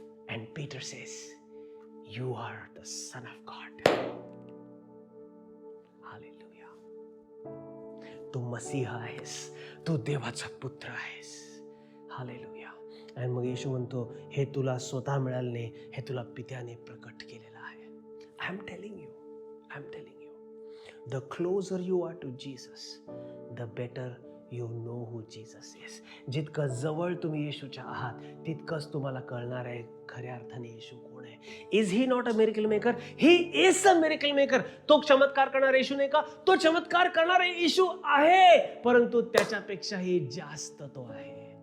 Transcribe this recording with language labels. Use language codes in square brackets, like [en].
[en] And Peter says, you are the son of God. [mr] Hallelujah. तू मसीहा आहेस, तू देवाचा पुत्र आहेस. हालेलुया. आणि मग येशू म्हणतो, हे तुला स्वतः मिळालं नाही, हे तुला पित्याने प्रकट केलेलं आहे. [en] I'm telling you, I'm telling you, the closer you are to Jesus, the better you know who Jesus is. [mr] जितकं जवळ तुम्ही येशूच्या आहात, तितकंच तुम्हाला कळणार आहे खऱ्या अर्थाने येशू कोण आहे. [en] Is he not a miracle maker? He is a miracle maker. [mr] तो चमत्कार करणारा येशू नाही का? तो चमत्कार करणारा येशू आहे, परंतु त्याच्यापेक्षाही जास्त तो आहे.